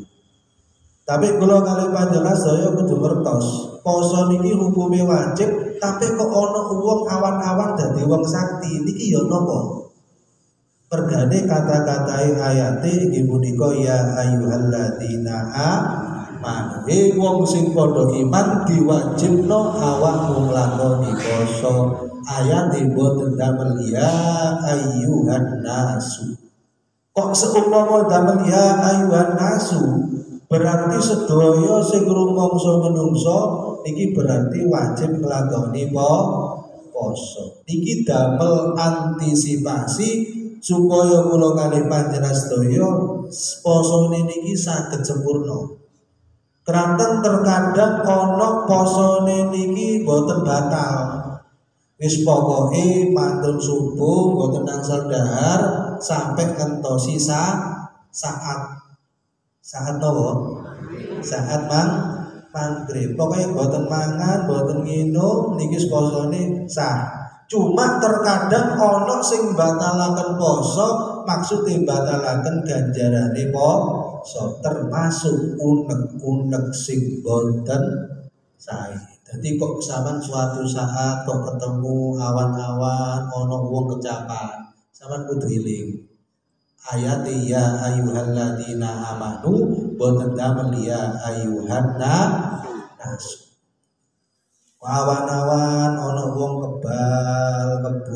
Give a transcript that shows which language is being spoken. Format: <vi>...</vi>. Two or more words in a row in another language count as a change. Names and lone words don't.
<jv>Tapi kula kali panjenengan saya kudu ngertos, poso niki hukume wajib, tapi kok ana wong awan-awan dadi wong sakti niki ya napa? Pergane kata-katai ayate iki punika</jv> <ar>يا أيها الذين آمنوا.</ar> <jv>Wong sing padha iman diwajibno awakmu nglakoni poso. Ayate boten damel</jv> <ar>يا أيها الناس.</ar> <jv>Kok seumpama damel</jv> <ar>يا أيها الناس</ar> <jv>berarti sedaya sing rumangsa menungso iki berarti wajib nglakoni poso. Iki damel antisipasi supaya kula kalih panjenengan sedaya posone niki saged sempurna. Keranten terkadang ana posone niki boten batal. Wis pokoke mantun subuh boten angsal dahar sampai ngentosi saat apa? Saat maghrib. Pokoknya boten mangan, boten nginum niki posone sah. Cuma terkadang ana sing batalaken poso, maksude batalaken ganjarane poso, termasuk unek-unek sing boten sae. Dadi kok sampean suatu saat kok ketemu awan-awan ana wong kecapan, sampean kudu eling. Ayat</jv> <ar>يا أيها الذين آمنوا</ar> <jv>boten damel</jv> <ar>يا أيها الناس.</ar> <jv>Awan-awan ana wong kebul.</jv>